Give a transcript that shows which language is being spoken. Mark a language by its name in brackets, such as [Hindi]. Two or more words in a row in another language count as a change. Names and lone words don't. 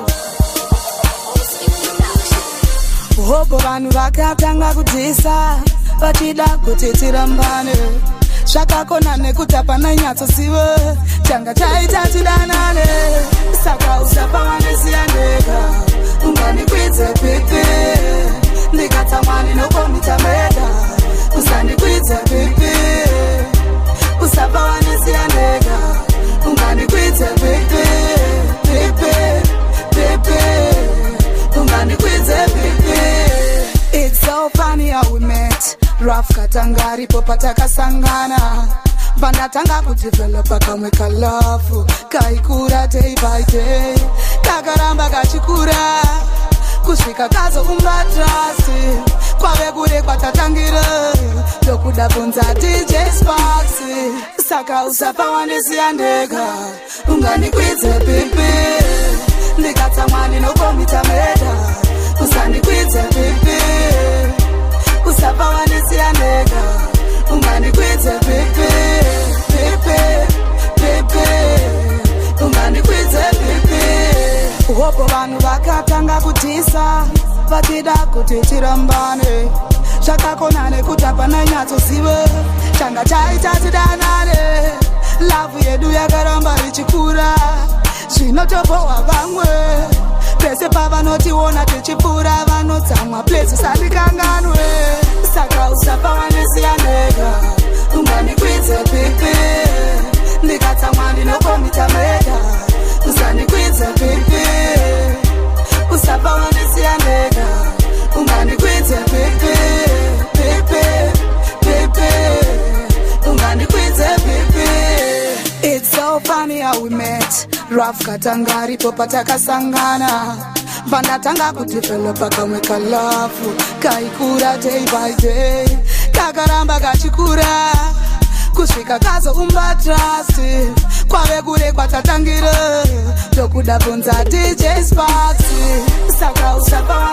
[Shona] hobo vanhu vakatanga kudhisa vachida kuti tirambane zvakakona nekuti hapana nyatsozivo tanga taita tidanane saka usapawanisiya ndega ungandikwidze pipi ndikatsamwani nokomitameda usandikwidze pipi usapawanisiya ndega ungandikwidze pipi pipi pipi ungandikwidze pipi. [English] It's so funny how we met. [Shona] Rough katangari popa takasangana bandatanga kudevelopa kamwe kalafu kaikura [English] day by day [Shona] kakaramba kachikura kusvika kazoumba trust kwave kure kwatatangira ndokuda bvunza DJ Sparks saka usapawanisiya ndega ungandikwidze pipi ndikatsamwani nokomitameda usandikwidze pipi usapawanisiya ndega ungandikwidze pipi pipi pipi ungandikwidze pipi hopo vanhu vakatanga kudhisa vachida kuti tirambane zvakakona nekuti hapana nyatsozivo tanga taita tidanane lavhu yedu yakaramba ichikura zvinotopohwa vamwe pese pavanotiona tichipfuura vanotsamwa plesi sandikanganwe saka usapawanisiya ndega ungandikwidze pipi ndikatsamwa ndinokomitameda usandikwidze pipi usapawanisiya ndega ungandikwidze pipi pipi pipi ungandikwidze pipi. [English] It's so funny how we met. [Shona] Rough katangari popa takasangana bandatanga kudevelopa kamwe kalafu kaikura [English] day by day [Shona] kakaramba kachikura kusvika kazoumba trust kwave kure kwatatangira ndokuda bvunza DJ Sparks saka usapa